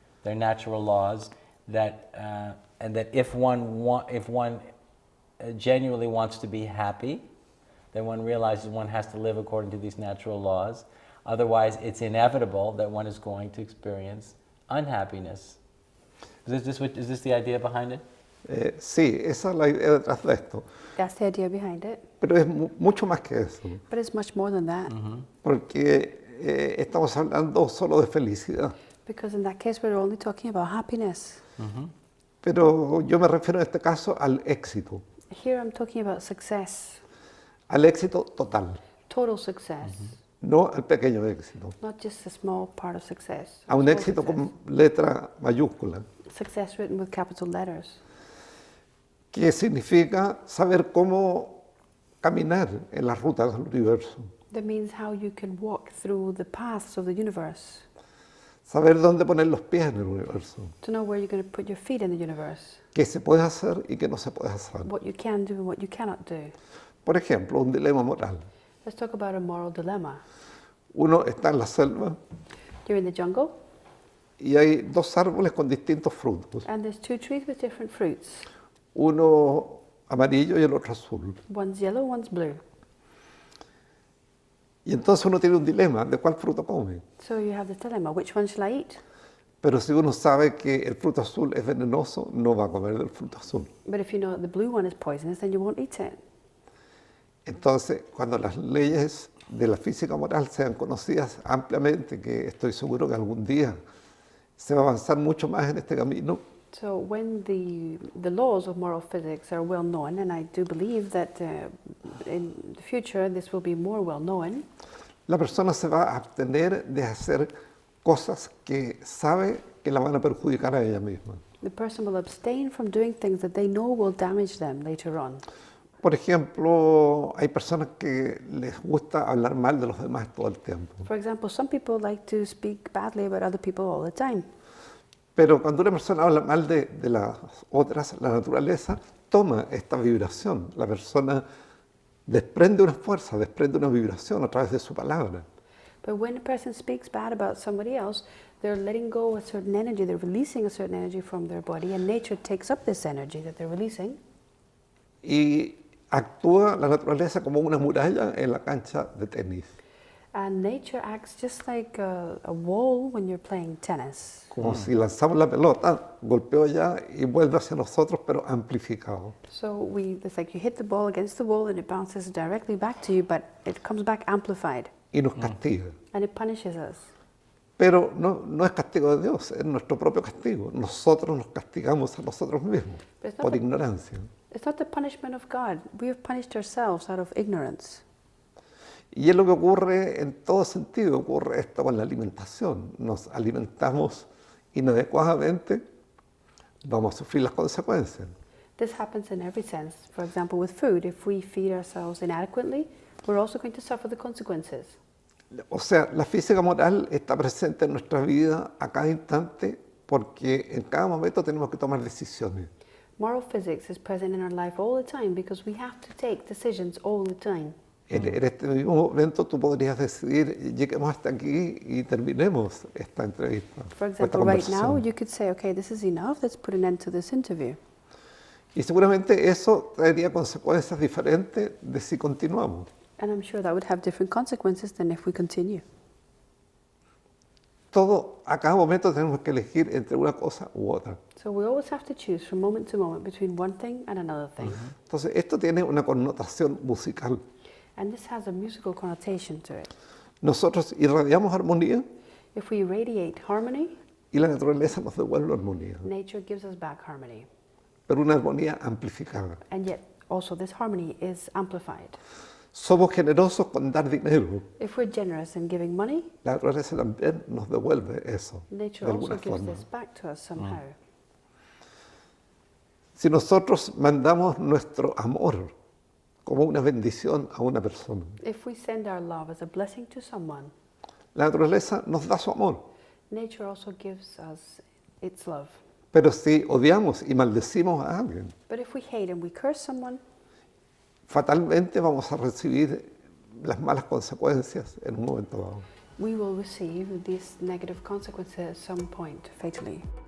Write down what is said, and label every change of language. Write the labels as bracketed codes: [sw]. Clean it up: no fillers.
[en] They're natural laws and that if one genuinely wants to be happy, then one realizes one has to live according to these natural laws. Otherwise, it's inevitable that one is going to experience unhappiness. Is this the idea behind it? [es] Sí, esa es la idea detrás de esto. [en] That's the idea behind it. [es] Pero es mucho más que eso, [en] But it's much more than that. [es] porque estamos hablando solo de felicidad. [en] Because in that case, we're only talking about happiness. [es] Pero yo me refiero en este caso al éxito, [en] Here I'm talking about success, [es] al éxito total, [en] total success, [es] no al pequeño éxito, [en] not just a small part of success. [es] a un [en] Small [es] éxito [en] success. [es] con letra mayúscula, [en] Success written with capital letters. [es] que significa saber cómo caminar en las rutas del universo, [en] That means how you can walk through the paths of the universe, [es] saber dónde poner los pies en el universo, [en] to know where you're going to put your feet in the universe, [es] qué se puede hacer y qué no se puede hacer. [en] what you can do and what you cannot do. [es] Por ejemplo, un dilema moral. [en] Let's talk about a moral dilemma. [es] Uno está en la selva [en] You're in the jungle, [es] y hay dos árboles con distintos frutos, [en] and there's two trees with different fruits. [es] uno amarillo y el otro azul. [en] One's yellow, one's blue. [es] Y entonces uno tiene un dilema de cuál fruto come. [en] So you have this dilemma, which one shall I eat? [es] Pero si uno sabe que el fruto azul es venenoso, no va a comer del fruto azul. [en] But if you know that the blue one is poisonous, then you won't eat it. [es] Entonces, cuando las leyes de la física moral sean conocidas ampliamente, que estoy seguro que algún día se va a avanzar mucho más en este camino, [en] So when the laws of moral physics are well known, and I do believe that in the future this will be more well known, [es] la persona se va a abstener de hacer cosas que sabe que la van a perjudicar a ella misma. [en] the person will abstain from doing things that they know will damage them later on. [es] Por ejemplo, hay personas que les gusta hablar mal de los demás todo el tiempo. [en] For example, some people like to speak badly about other people all the time. [es] Pero cuando una persona habla mal de las otras, la naturaleza toma esta vibración. La persona desprende una fuerza, desprende una vibración a través de su palabra. [en] But when a person speaks bad about somebody else, they're letting go a certain energy, they're releasing a certain energy from their body, and nature takes up this energy that they're releasing. [es] Y actúa la naturaleza como una muralla en la cancha de tenis. [en] And nature acts just like a wall when you're playing tennis. [es] Como si lanzamos la pelota, golpeó allá y vuelve hacia nosotros, pero amplificado. [en] So it's like you hit the ball against the wall and it bounces directly back to you, but it comes back amplified. [es] Y nos castiga. [en] And it punishes us. [es] Pero no es castigo de Dios, es nuestro propio castigo. Nosotros nos castigamos a nosotros mismos por ignorancia. [en] It's not the punishment of God. We have punished ourselves out of ignorance. [es] Y es lo que ocurre en todo sentido, ocurre esto con la alimentación. Nos alimentamos inadecuadamente, vamos a sufrir las consecuencias. [en] This happens in every sense. For example, with food, if we feed ourselves inadequately, we're also going to suffer the consequences. [es] O sea, la física moral está presente en nuestra vida a cada instante porque en cada momento tenemos que tomar decisiones. [en] Moral physics is present in our life all the time because we have to take decisions all the time. [es] En este mismo momento tú podrías decidir, lleguemos hasta aquí y terminemos esta entrevista. [en] For [es] esta [en] example, right now [es] conversación. [en] you could say, okay, this is enough, let's put an end to this interview. [es] Y seguramente eso traería consecuencias diferentes de si continuamos. [en] And I'm sure that would have different consequences than if we continue. [es] Todo, a cada momento tenemos que elegir entre una cosa u otra. [en] So we always have to choose from moment to moment between one thing and another thing. [es] Entonces, esto tiene una connotación musical. [en] And this has a musical connotation to it. [es] Nosotros irradiamos armonía [en] If we radiate harmony, [es] y la naturaleza nos devuelve armonía, [en] nature gives us back harmony. [es] pero una armonía amplificada. [en] And yet, also this harmony is amplified. [es] Somos generosos con dar dinero. [en] If we're generous in giving money, [es] La naturaleza también nos devuelve eso, [en] nature [es] de [en] also [es] alguna [en] gives [es] forma. [en] this back to us somehow. [es] Si nosotros mandamos nuestro amor como una bendición a una persona, [en] If we send our love as a blessing to someone, [es] la naturaleza nos da su amor. [en] nature also gives us its love. [es] Pero si odiamos y maldecimos a alguien, [en] But if we hate and we curse someone, [es] fatalmente vamos a recibir las malas consecuencias en un momento dado. [en] we will receive these negative consequences at some point, fatally.